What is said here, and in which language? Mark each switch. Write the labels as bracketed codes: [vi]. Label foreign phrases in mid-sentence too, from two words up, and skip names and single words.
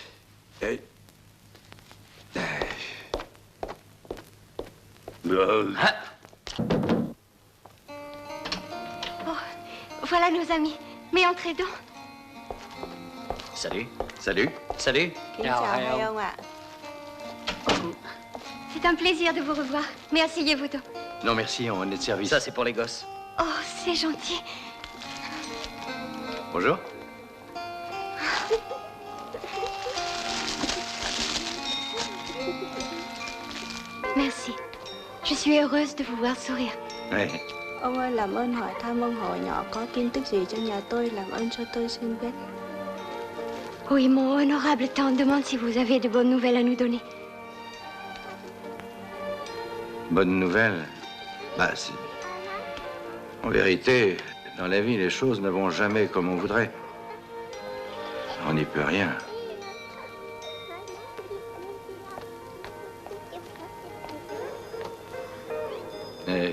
[fr] Oh, voilà nos amis. Mais entrez donc. Salut. Salut. Salut. [vi] Chào hai ông ạ. [fr] C'est un plaisir de vous revoir. Mais asseyez-vous donc. Non, merci, on est de service. Ça, c'est pour les gosses. Oh, c'est gentil. Bonjour. Merci. Je suis heureuse de vous voir sourire. Ouais. [vi] Ông ơi, làm ơn hỏi thăm ông hồi nhỏ có tin tức gì cho nhà tôi, làm ơn cho tôi xin biết. [fr] Oui, mon honorable tante demande si vous avez de bonnes nouvelles à nous donner. Bonne nouvelle. Bah, c'est... En vérité, dans la vie, les choses ne vont jamais comme on voudrait. On n'y peut rien. Et...